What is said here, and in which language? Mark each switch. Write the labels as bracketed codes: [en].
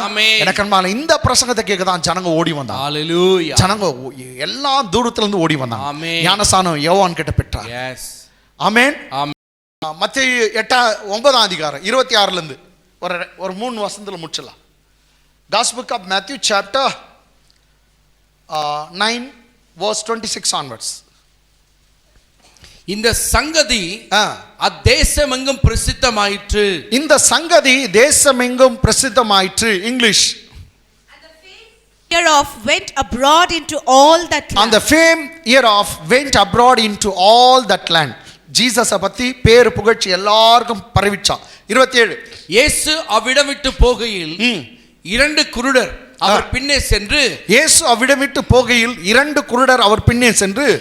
[ta] ஆமென். எனக்கன்பான இந்த பிரசங்கத்தை கேட்க தான் ஜனங்க ஓடி வந்தாங்க. ஹல்லேலூயா. ஜனங்க எல்லா தூரத்துல இருந்து ஓடி வந்தாங்க. ஆமென். ஞானஸ்நானம் யோவான் கிட்ட பெற்றார். [en] Yes. [ta] ஆமென். ஆமென். மத்தேயு 9ஆம் அதிகாரம் 26ல இருந்து ஒரு 3 வசனத்துல முடிச்சலாம். [en] Gospel book of Matthew chapter 9 verse 26 onwards. [ta] இந்த சங்கதி அத்தேசமெங்கும் பிரசித்தமாயிற்று. இந்த சங்கதி தேசமெங்கும் பிரசித்தமாயிற்று. [en] English. And the fame hereof went abroad into all that land. And the fame hereof went abroad into all that land. [ta] ஜீசஸை பத்தி பேர் புகழ்ச்சி எல்லாருக்கும் பரவிச்சான். 27. இயேசு அவ்விடம் விட்டு போகையில் 2 குருடர் அவர் பின்னே சென்று, இயேசு அவ்விடம் விட்டு போகையில் 2 குருடர் அவர் பின்னே சென்று,